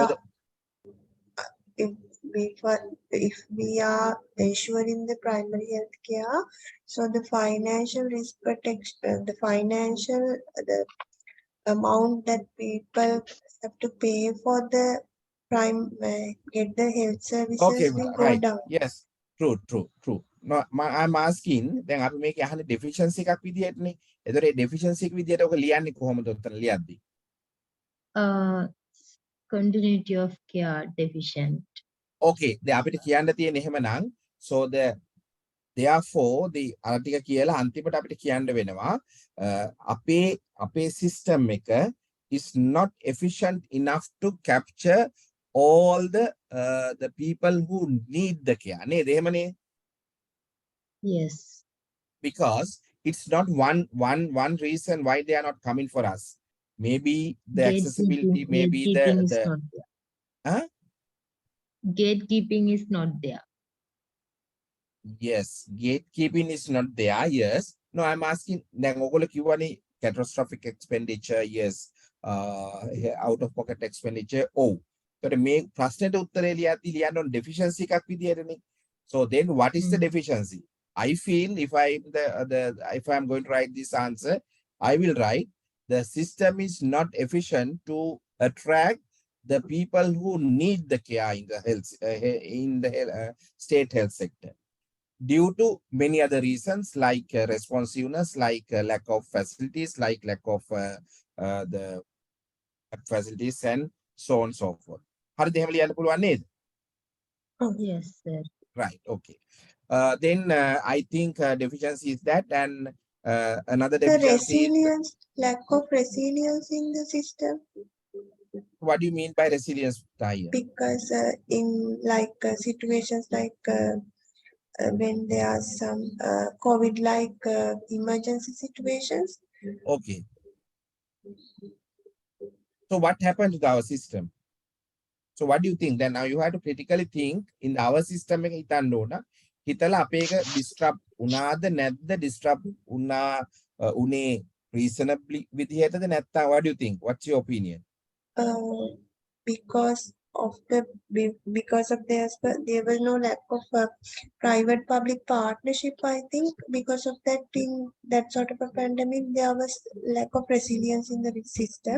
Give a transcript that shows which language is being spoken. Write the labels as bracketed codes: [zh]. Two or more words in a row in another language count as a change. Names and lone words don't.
[en] if if we are ensuring the primary health care, so the financial risk protection, the financial the amount that people have to pay for the get the health services okay, will go right. down. Yes. True. No, I'm asking then [si] අපි මේක අහන්නේ deficiency එකක් විදියටනේ. ඒතර ඒ deficiency එක විදියට ඔක ලියන්නේ කොහොමද උත්තර ලියද්දි? [en] Continuity of care deficient. Okay. [si] දැන් අපිට කියන්න තියෙන එහෙමනම් [en] so therefore the [si] අර ටික කියලා අන්තිමට අපිට කියන්න වෙනවා අපේ system එක [en] is not efficient enough to capture all the people who need the care. [si] නේද එහෙමනේ? [en] Yes. Because it's not one reason why they are not coming for us. Maybe the accessibility, maybe gatekeeping is the not there. huh? Gatekeeping is not there. Yes, gatekeeping is not there. Yes. No, I'm asking [si] දැන් ඔයගොල්ලෝ කිව්වනේ [en] catastrophic expenditure, yes. Out of pocket expenditure. [si] Oh. So මේ ප්‍රශ්නෙට උත්තරේ ලියන්න ඕන deficiency එකක් විදියටනේ. [en] So then what is the deficiency? I feel if I'm going to write this answer, I will write the system is not efficient to attract the people who need the care in the health state health sector due to many other reasons like responsiveness, like lack of facilities, like lack of the facilities and so on and so forth. [si] හරිද එහෙම ලියන්න පුළුවන් නේද? [en] Yes, sir. Right. Okay. Then I think deficiency is that, and another The deficiency resilience, lack of resilience in the system, is, what do you mean by resilience, Tahir? because in like situations like when there are some COVID-like emergency situations. Okay. So what happened to our system? So what do you think? Then now you have to critically think in our system [si] එක හිතන්න ඕන. හිතලා අපේ එක disrupt උනාද නැද්ද disrupt උනේ reasonably විදිහටද නැත්නම් [en] what do you think? What's your opinion? Because of there was no lack of private public partnership. I think because of that, in that sort of a pandemic there was lack of resilience in the system.